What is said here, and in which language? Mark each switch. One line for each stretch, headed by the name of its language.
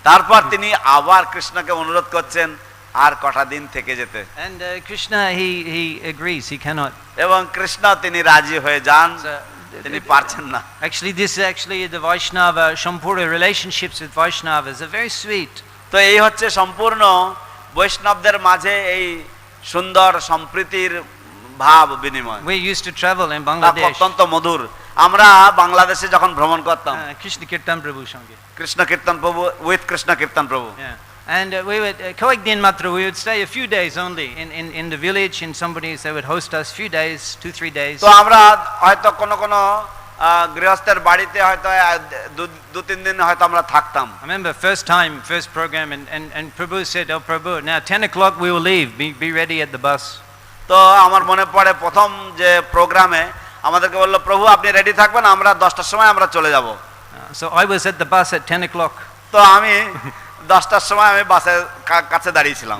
Bangla: তারপর তিনি আবার কৃষ্ণকে অনুরোধ করছেন আর কটা দিন থেকে যেতে।
English: And Krishna, he agrees, he cannot.
Bangla: এবং কৃষ্ণ তিনি রাজি হয়ে যান, তিনি পারছেন না।
English: Actually, this is actually the Vaishnava, Shampura relationships with Vaishnavas are very sweet.
Bangla: তো এই হচ্ছে সম্পূর্ণ বৈষ্ণবদের মাঝে এই সুন্দর সম্প্রীতির ভাব বিনিময়।
English: We used to travel in Bangladesh.
Bangla: অত্যন্ত মধুর। আমরা বাংলাদেশে যখন ভ্রমণ করতাম, Krishna Kirtan Prabhu সঙ্গে, কৃষ্ণ কীর্তন প্রভু, উইথ কৃষ্ণ কীর্তন প্রভু।
English: Yeah. And we would
Bangla: Koekdin Matra,
English: we would stay a few days only in the village, and somebody they would host us few days, 2-3 days.
Bangla: তো আমরা হয়তো কোন গৃহস্থের বাড়িতে হয়তো 2-3 দিন হয়তো আমরা থাকতাম।
English: I remember first program, and Prabhu said, "Oh Prabhu, now 10 o'clock we will leave. Be ready at the bus."
Bangla: তো আমার মনে পড়ে প্রথম যে প্রোগ্রামে আমাদেরকে বললো, প্রভু আপনি রেডি থাকবেন, আমরা 10টার সময় আমরা চলে যাব।
English: So I was at the bus at 10 o'clock.
Bangla: তো আমি 10টার সময় আমি বাসের কাছে দাঁড়িয়েছিলাম।